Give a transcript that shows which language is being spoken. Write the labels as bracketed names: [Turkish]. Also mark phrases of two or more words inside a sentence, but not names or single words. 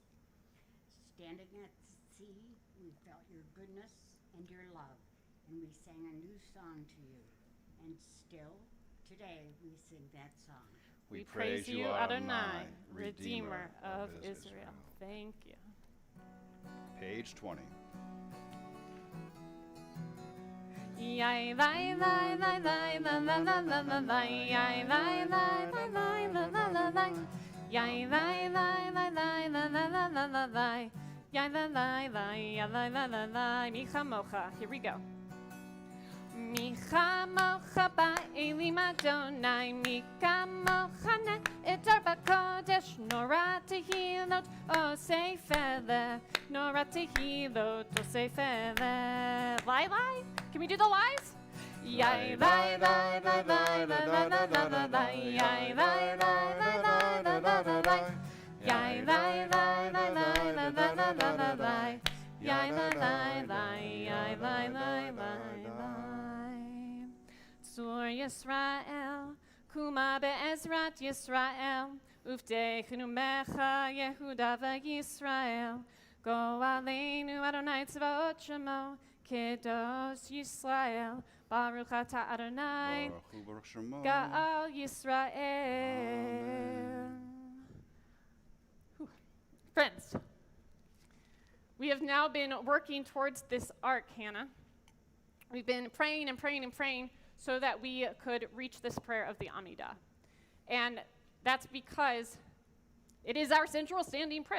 [English] Standing at the sea, we felt your goodness and your love, and we sang a new song to you. And still, today, we sing that song. We praise you, Adonai, Redeemer of Israel. Thank you. Page 20. Yai lai lai lai lai la la la la la la yai lai lai lai lai la la la la yai lai lai lai lai la la la la la la yai lai lai lai ya lai la la la [Hebrew] מי כמכה. [English] Here we go. [Hebrew] מי כמכה באלים אדני מי כמכה נאדר בקדש נורא תהלת עשה פלא נורא תהלת עשה פלא. Lai lai? [English] Can we do the lies? Yai lai lai lai lai la la la la la la yai lai lai lai lai la la la la yai lai lai lai lai la la la la la la yai lai lai lai yai lai lai lai lai. [Hebrew] צור ישראל קומה בעזרת ישראל ופדה כנאמך יהודה וישראל גאלנו אדני צבאות שמו קדוש ישראל, ברוך אתה אדני, ברוך הוא ברוך שמו. גאל ישראל. Whew. [English] Friends, we have now been working towards this ark, Hannah. We've been praying and praying and praying so that we could reach this prayer of the Amidah. And that's because it is our central standing prayer.